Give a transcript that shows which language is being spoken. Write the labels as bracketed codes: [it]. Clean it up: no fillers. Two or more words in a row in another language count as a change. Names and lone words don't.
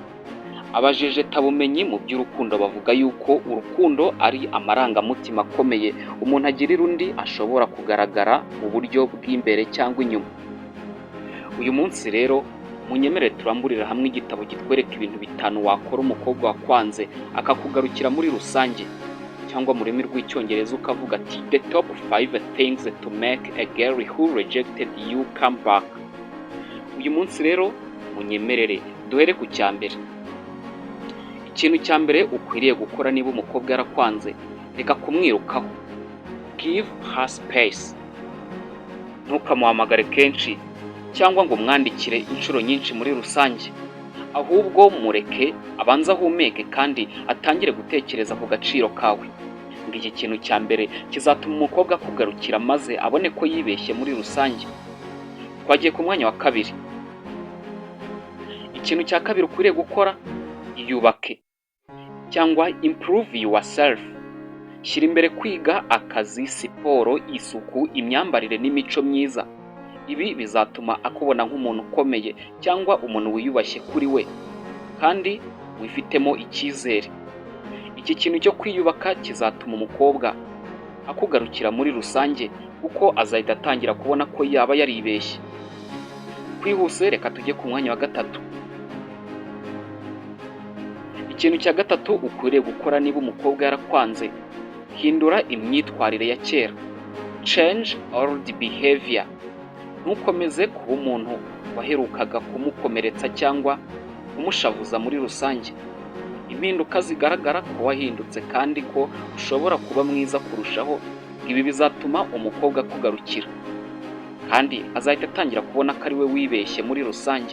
[rw] Abajeje tabumenyi mu by'urukundo bavuga yuko urukundo ari amarangamutima akomeye umuntu agirira undi ashobora kugaragara mu buryo bw'imbere cyangwa inyuma. Uyu munsi rero munyemerere turamburira hamwe igitabo kitwereka ibintu bitanu wakora umukobwa wakwanze akakugarukira muri rusange, cyangwa mu rurimi rw'icyongereza ukavuga ati [en] the top 5 things to make a girl who rejected you come back. [rw] Uyu munsi rero munyemerere duhere ku cya mbere. Ikintu cya mbere ukwiriye gukora niba umukobwa yarakwanze, reka kumwirukaho. [en] Give her space. [rw] Ntukamuhamagare kenshi cyangwa ngo umwandikire inshuro nyinshi muri rusange, ahubwo mureke abanza ahumeke kandi atangire gutekereza ku gaciro kawe. Ngo iki kintu cya mbere kizatuma umukobwa akugarukira maze abone ko yibeshye muri rusange. Twagiye ku mwanya wa kabiri. Ikintu cya kabiri ukwiriye gukora, iyubake cyangwa [en] improve yourself. [rw] Shyira imbere kwiga, akazi, siporo, isuku, imyambarire n'imico myiza. Ibi bizatuma akubona nk'umuntu ukomeye cyangwa umuntu wiyubashye kuri we kandi wifitemo icyizere. Iki kintu cyo kwiyubaka kizatuma umukobwa akugarukira muri rusange kuko azahita atangira kubona ko yaba yaribeshye. Kwihuse reka tujye ku mwanya wa gatatu. Ikintu cya gatatu ukwiriye gukora niba umukobwa yarakwanze, hindura imyitwarire ya kera. [en] Change old behavior. [rw] Ntukomeze kuba umuntu waherukaga kumukomeretsa cyangwa kumushavuza muri rusange. Impinduka zigaragara ko wahindutse kandi ko ushobora kuba mwiza kurushaho. Ibi bizatuma umukobwa akugarukira kandi azahita atangira kubona ko ari we wibeshye muri rusange.